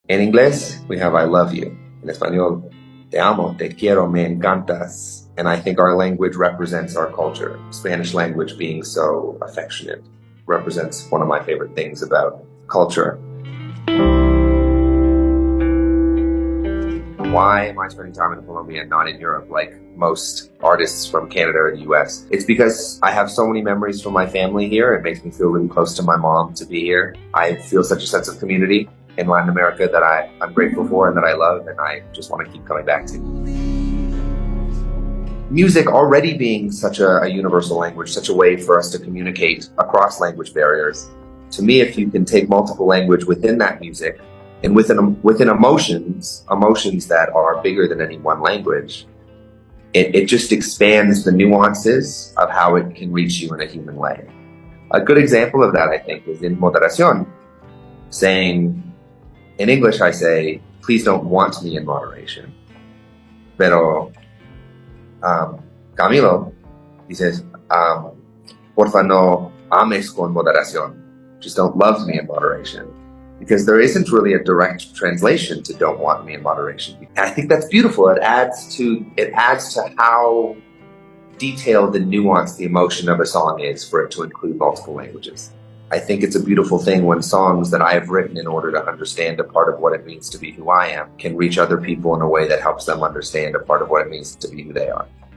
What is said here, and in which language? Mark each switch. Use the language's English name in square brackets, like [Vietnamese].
[Spanish] En inglés, [English] we have I love you. [Spanish] En español, te amo, te quiero, me encantas. [English] And I think our language represents our culture. Spanish language being so affectionate represents one of my favorite things about culture. Why am I spending time in Colombia and not in Europe like most artists from Canada or the US? It's because I have so many memories from my family here. It makes me feel really close to my mom to be here. I feel such a sense of community in Latin America that I'm grateful for and that I love, and I just want to keep coming back to. Music already being such a universal language, such a way for us to communicate across language barriers. To me, if you can take multiple language within that music, and within emotions that are bigger than any one language, it just expands the nuances of how it can reach you in a human way. A good example of that, I think, is in moderación, saying, in English I say, please don't want me in moderation. [Spanish] Pero Camilo dices, porfa no ames con moderación. [English] Just don't love me in moderation. Because there isn't really a direct translation to "don't want me in moderation." And I think that's beautiful. It adds to how detailed and nuanced the emotion of a song is for it to include multiple languages. I think it's a beautiful thing when songs that I have written in order to understand a part of what it means to be who I am can reach other people in a way that helps them understand a part of what it means to be who they are.